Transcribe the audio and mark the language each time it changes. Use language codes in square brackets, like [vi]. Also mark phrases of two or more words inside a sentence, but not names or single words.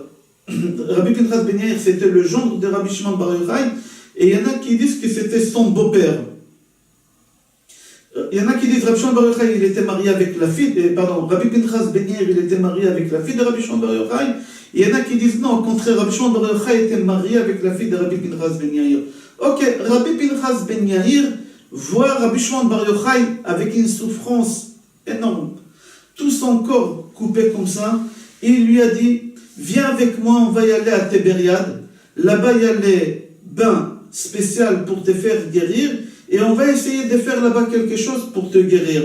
[fr] Rabbi Pinchas Ben Yair, c'était le gendre de Rabbi Shimon Bar Yochai, et il y en a qui disent que c'était son beau-père. Il y en a qui disent Rabbi Shimon Bar Yochai, il était marié avec la fille, Rabbi Pinchas Ben Yair, il était marié avec la fille de Rabbi Shimon Bar Yochai. Il y en a qui disent non, au contraire, Rabbi Shimon Bar Yochai était marié avec la fille de Rabbi Pinchas Ben Yair. Ok, Rabbi Pinchas Ben Yair voit Rabbi Shimon Bar Yochai avec une souffrance énorme, tout son corps coupé comme ça. Il lui a dit, viens avec moi, on va y aller à Tibériade. Là-bas, il y a les bains spéciaux pour te faire guérir. Et on va essayer de faire là-bas quelque chose pour te guérir.